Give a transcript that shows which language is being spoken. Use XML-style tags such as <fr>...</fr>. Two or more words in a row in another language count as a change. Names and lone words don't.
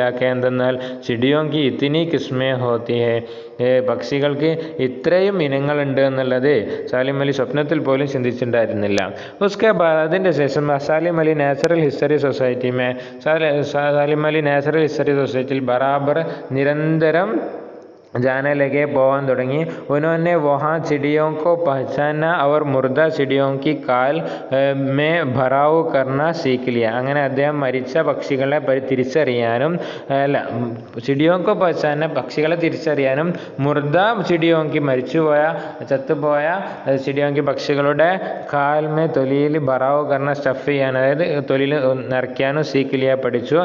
<ml>എന്തെന്നാൽ</ml> <hi>चिड़ियों की इतनी किस्में होती हैं,</hi> <ml>പക്ഷികൾക്ക് ഇത്രയും ഇനങ്ങളുണ്ട് എന്നുള്ളത് സാലിം അലി സ്വപ്നത്തിൽ പോലും ചിന്തിച്ചിട്ടുണ്ടായിരുന്നില്ല. ഉസ്കെ അതിൻ്റെ ശേഷം സാലിം അലി നാച്ചുറൽ ഹിസ്റ്ററി സൊസൈറ്റിയിൽ ബറാബർ നിരന്തരം</ml> <hi>जाने लगे,</hi> <ml>പോവാൻ തുടങ്ങി.</ml> <hi>उन्होंने वहाँ चिड़ियों को पहचाना और मुर्दा चिड़ियों की काल में भराव करना सीख लिया.</hi> <ml>അങ്ങനെ അദ്ദേഹം മരിച്ച പക്ഷികളെ തിരിച്ചറിയാനും</ml> <hi>चिड़ियों को पहचाना</hi> <ml>പക്ഷികളെ തിരിച്ചറിയാനും</ml> <hi>मुर्दा चिड़ियों की</hi> <ml>ചത്തുപോയ ചിടിയോങ്കി പക്ഷികളുടെ കാൽമേ തൊലിയിൽ</ml> <hi>भराव करना</hi> <ml>സ്റ്റഫ് ചെയ്യാൻ, അതായത് തൊലിയിൽ നിറയ്ക്കാനും</ml> <hi>सीख लिया</hi> <ml>പഠിച്ചു.</ml>